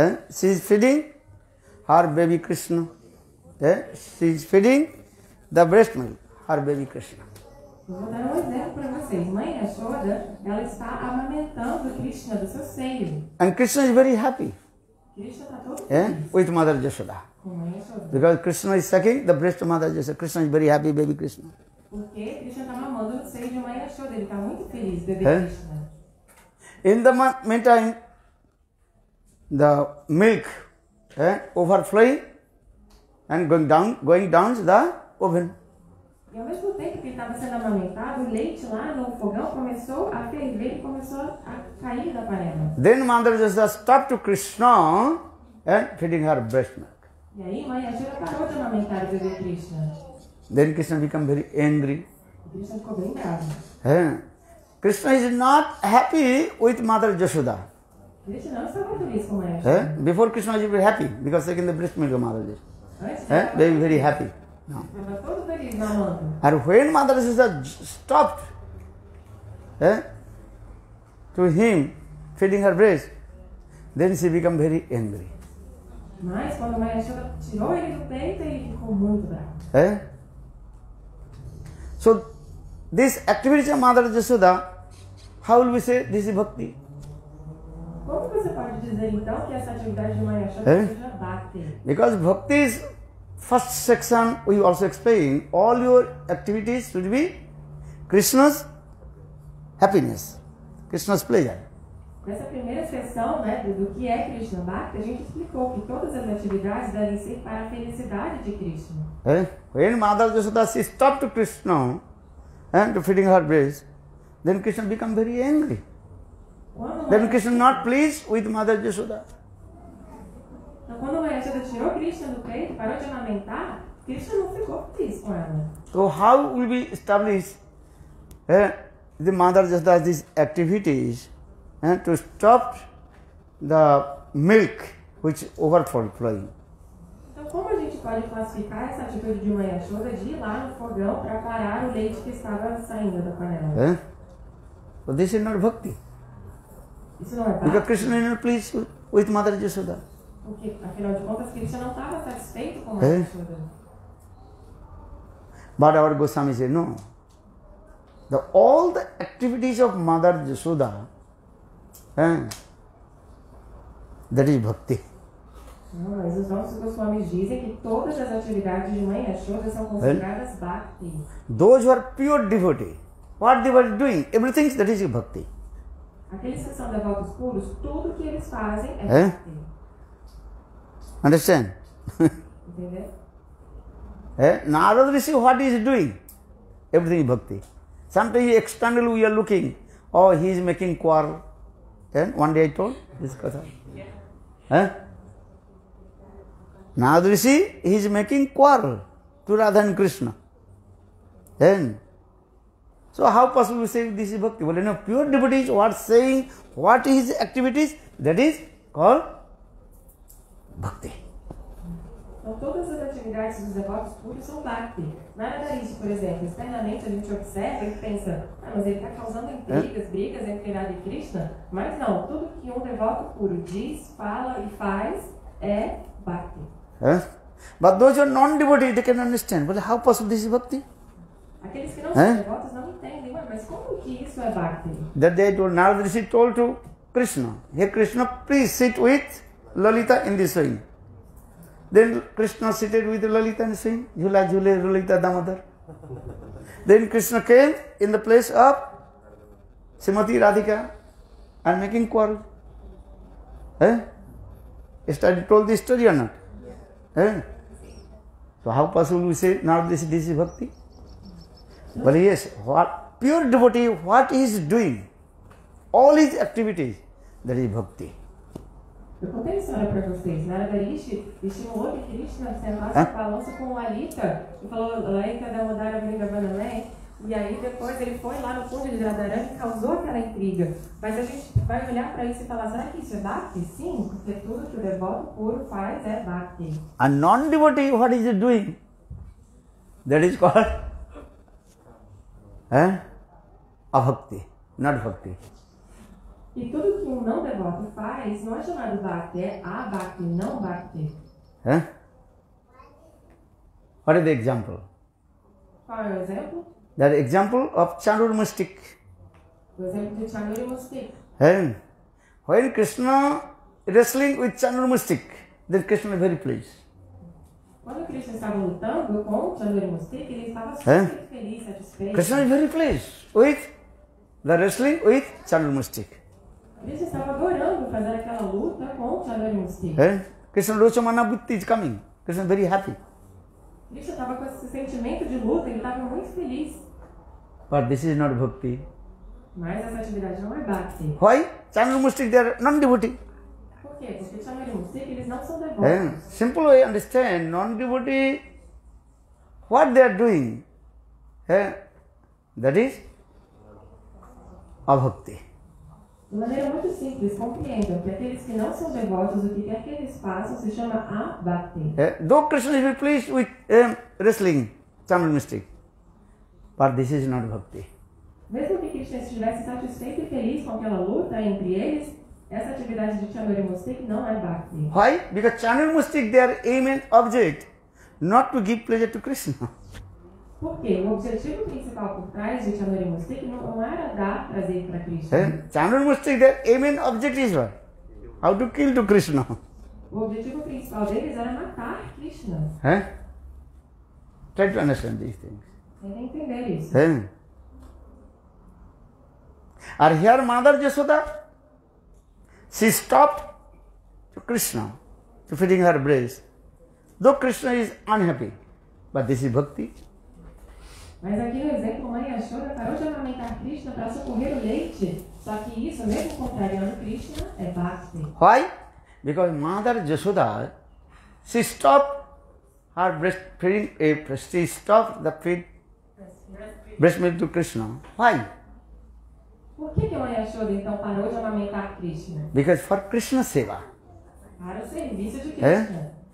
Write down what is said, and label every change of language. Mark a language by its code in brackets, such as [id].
[en] She is feeding her baby Krishna. She is feeding the breast milk, her baby Krishna. [pt] Vou dar um exemplo para vocês. Mãe Yashoda, ela está amamentando Krishna do seu seio. [en] And Krishna is very happy [pt] Krishna está todo feliz [en] with Mother Yashoda. [pt] com Mãe Yashoda. [en] Because Krishna is sucking the breast of Mother Yashoda. Krishna is very happy, baby Krishna. [pt] Porque Krishna está mamando no seio de Mãe Yashoda. Ele está muito feliz, bebê Krishna. [en] In the meantime, the milk overflowing and going down the oven. [pt] E ao mesmo tempo que ele estava sendo amamentado, o leite lá no fogão começou a ferver e começou a cair da panela. [en] Then Mother Yashoda stopped to Krishna and feeding her breast milk. [pt] E aí Mãe Yashoda parou de amamentar o bebê Krishna. [en] Then Krishna became very angry. [pt] E Krishna ficou bem bravo. [en] Krishna is not happy with Mother Yashoda. [pt] Krishna não estava feliz com Mãe Yashoda. [en] Before Krishna was very happy because taking the breast milk of Mother Yashoda. [pt] Antes [en] Very, very happy. No. [pt] estava todo feliz mamando. [en] And when Mother Yashoda stopped to him feeding her breast, then she became very angry. [pt] Mas quando Mãe Yashoda tirou ele do peito, ele ficou muito bravo. [en] So this activity of Mother Yashoda, how will we say this is bhakti? [pt] Como você pode dizer então que essa atividade de Mãe Yashoda seja bhakti? [en] Because bhakti is first section we also explain all your activities should be Krishna's happiness, Krishna's pleasure. [pt] Nessa primeira sessão, né, do que é Krishna Bhakti, a gente explicou que todas as atividades devem ser para a felicidade de Krishna. [en] When Mother Yashoda she stopped to Krishna and to feeding her breast, then Krishna become very angry. Then Krishna not pleased with Mother Yashoda. [pt] Então, quando Mãe Yashoda tirou Krishna do peito, parou de amamentar, Krishna não ficou feliz com ela. [en] So how will we establish the Mother Yashoda these activities to stop the milk which overflowing? [pt] Então, como a gente pode classificar essa atitude de Mãe Yashoda de ir lá no fogão para parar o leite que estava saindo da panela? [en] So this is not bhakti. [pt] Isso não é [en] Because bhakti, Krishna is not pleased with Mother Yashoda. [pt] porque, afinal de contas, Krishna não estava satisfeito com Mãe Yashoda. [en] But our Goswami said no. All the activities of Mother Yashoda, that is bhakti. [pt] Não, mas os nossos Goswamis dizem que todas as atividades de Mãe Yashoda são consideradas bhakti. [en] Those who are pure devotee, what they were doing, everything that is bhakti. [pt] Aqueles que são devotos puros, tudo que eles fazem é bhakti. [en] Understand? [pt] Entendeu? [en] Narada Rishi, what he is doing? Everything is bhakti. Sometimes externally we are looking, oh, he is making quarrel. One day I told this katha. Narada Rishi, he is making quarrel to Radha and Krishna. So how possible we say this is bhakti? Well, pure devotees what saying, what is activities, that is called bhakti. [pt] Então, todas as atividades dos devotos puros são bhakti. Narada Rishi, por exemplo, externamente a gente observa e pensa, mas ele está causando intrigas, brigas entre Radha e Krishna. Mas não, tudo que um devoto puro diz, fala e faz é bhakti. [en] But those who are non-devotee, they can understand. But how possible this is bhakti? [pt] Aqueles que não são devotos não entendem, mas como que isso é bhakti? [en] That they told, Narada Rishi told to Krishna, "Hey Krishna, please sit with Lalita in this swing." Then Krishna seated with Lalita in the swing. [hi] Jhula Jhule Lalita Damodar. [en] Then Krishna came in the place of Srimati Radhika and making quarrel. Yesterday told this story or not? So how possible we say now this is bhakti? But yes, what pure devotee, what he is doing, all his activities, that is bhakti. [pt] Eu contei a história para vocês. Narada Rishi estimulou que Krishna sentasse a balança com Lalita e falou: Lalita Damodara Vrindavanamé. E aí depois ele foi lá no fundo de Radharani e causou aquela intriga. Mas a gente vai olhar para isso e falar: será que isso é bhakti? Sim, porque tudo que o devoto puro faz é bhakti. [en] A non-devotee, what is he doing? That is called abhakti, not bhakti. [pt] E tudo que um não devoto faz não é chamado bhakti, é abhakti, não bhakti. [en] What is the example? [pt] Qual é o exemplo? [en] That example of Chandurma stick. [pt] O exemplo de Chandurma stick. [en] When Krishna wrestling with Chandurma stick, then Krishna is very pleased. [pt] Quando Krishna estava lutando com Chandurma stick, ele estava super feliz, satisfeito. [en] Krishna is very pleased with the wrestling with Chandurma stick. [pt] Krishna estava adorando fazer aquela luta com Chandurma stick. [en] Krishna Rochamana Buddhi is coming. Krishna is very happy. [pt] Krishna estava com esse sentimento de luta, ele estava muito feliz. [en] But this is not bhakti. [pt] Mas essa atividade não é bhakti. [en] Why? Chandurma stick, they are non-devotee. [pt] Por quê? Porque Chandurma stick, eles não são devotos. [en] Simple way understand, non-devotee, what they are doing, that is abhakti. [pt] De maneira muito simples, compreendam que aqueles que não são devotos, o que quer que eles façam, se chama abhakti. [en] Though Krishna is very pleased with wrestling, Chandurma stick, but this is not bhakti. [pt] Mesmo que Krishna estivesse satisfeito e feliz com aquela luta entre eles, essa atividade de Chandurma stick não é bhakti. [en] Why? Because Chandurma stick, their aim and object, not to give pleasure to Krishna. [pt] Por quê? O objetivo principal por trás de Chandurma stick não era dar prazer para Krishna. [en] Chandurma stick, their aim and object is what? How to kill to Krishna. [pt] O objetivo principal deles era matar Krishna. [en] Try to understand these things. [pt] Tem que entender isso. [en] Or here Mother Yashoda, she stopped to Krishna, to feeding her breast. Though Krishna is unhappy, but this is bhakti. [pt] Mas aqui no exemplo, Mãe Yashoda parou de amamentar Krishna para socorrer o leite. Só que isso, mesmo contrariando Krishna, é bhakti. [en] Why? Because Mother Yashoda, she stopped her breastfeeding, she stopped the feed breast milk to Krishna. Why? [pt] Por que a Mãe Yashoda então parou de amamentar Krishna? [en] Because for Krishna seva. [pt] Para o serviço de Krishna.